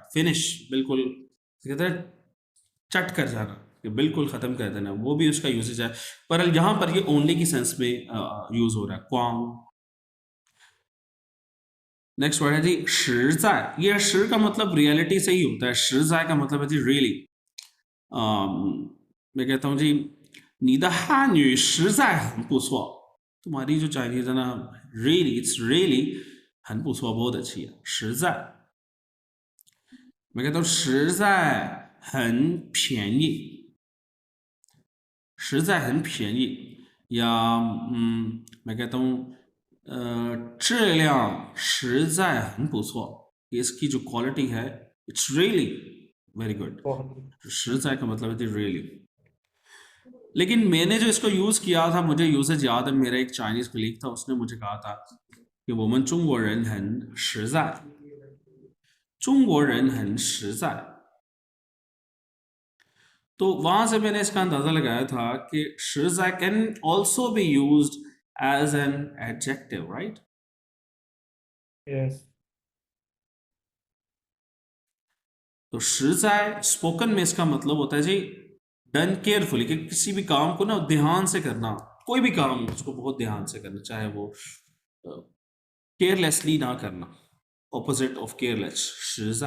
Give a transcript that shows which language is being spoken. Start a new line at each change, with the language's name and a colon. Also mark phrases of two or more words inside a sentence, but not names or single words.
Hindi: फिनिश बिल्कुल कहते हैं चट कर जाना, कि बिल्कुल खत्म कर देना, वो भी उसका यूजेज है, पर यहां पर ये ओनली की सेंस में यूज हो रहा है क्वांग। नेक्स्ट वर्ड है जी 实在, ये 实 का मतलब रियलिटी से ही होता है, 实在 का मतलब है जी रियली। मैं कहता हूँ जी
Chinese: 你的汉语实在很不错,
Hindi: तुम्हारी जो चाइनीज है ना रियली,
English: It's really
Chinese: 很不错,
Hindi: बहुत अच्छी है, 实在。मैं कहता हूँ
Chinese: 实在很便宜, 实在很便宜,
Hindi: या मैं कहता हूँ
Chinese: 质量实在很不错,
Hindi: इसकी जो क्वालिटी है
English: It's really very good.
Hindi: 实在का मतलब है रियली। लेकिन मैंने जो इसको यूज किया था, मुझे यूसेज याद है, मेरा एक चाइनीज कलीग था, उसने मुझे कहा था कि
Chinese: 我们中国人很实在, 中国人很实在।
Hindi: तो वहां से मैंने इसका अंदाजा लगाया था कि 实在
English: can also be used as an adjective,
Hindi: राइट?
English: यस
Hindi: तो 实在 स्पोकन में इसका मतलब होता है जी
English: done carefully,
Hindi: कि किसी भी काम को ना ध्यान से करना, कोई भी काम उसको बहुत ध्यान से करना, चाहे वो केयरलेसली ना करना,
English: opposite of careless
Hindi: 实在।